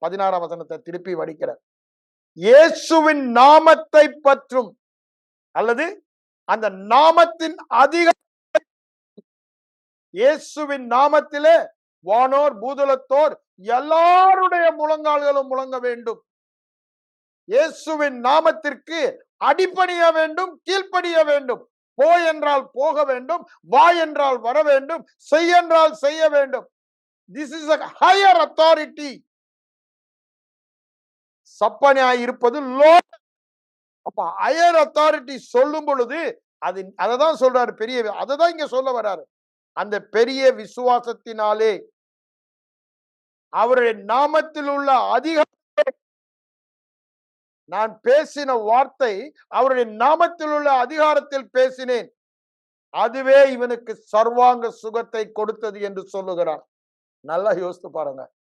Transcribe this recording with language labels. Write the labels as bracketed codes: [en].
[ta] 16ஆம் வசனத்தை திருப்பி வடிக்கிற, இயேசுவின் நாமத்தை பற்றும் அல்லது அந்த நாமத்தின் அதிகாரத்தை, இயேசுவின் நாமத்திலே வானோர் பூதலத்தோர் எல்லாருடைய முழங்கால்களும் முழங்க வேண்டும். இயேசுவின் நாமத்திற்கு அடிபணிய வேண்டும், கீழ்ப்படிய வேண்டும். போ என்றால் போக வேண்டும், வா என்றால் வர வேண்டும், செய் என்றால் செய்ய வேண்டும். [en] This is a higher authority. [ta] சப்பனாய் இருப்பது லோ. அப்ப ஹையர் அத்தாரிட்டி சொல்லும் பொழுது அது அததான் சொல்றாரு, பெரிய அததான் இங்க சொல்ல வர்றாரு. அந்த பெரிய விசுவாசத்தினாலே அவருடைய நாமத்தில் உள்ள அதிகாரம், நான் பேசின வார்த்தை அவருடைய நாமத்தில் உள்ள அதிகாரத்தில் பேசினேன், அதுவே இவனுக்கு சர்வாங்க சுகத்தை கொடுத்தது என்று சொல்லுகிறார். நல்லா யோசித்து பாருங்க.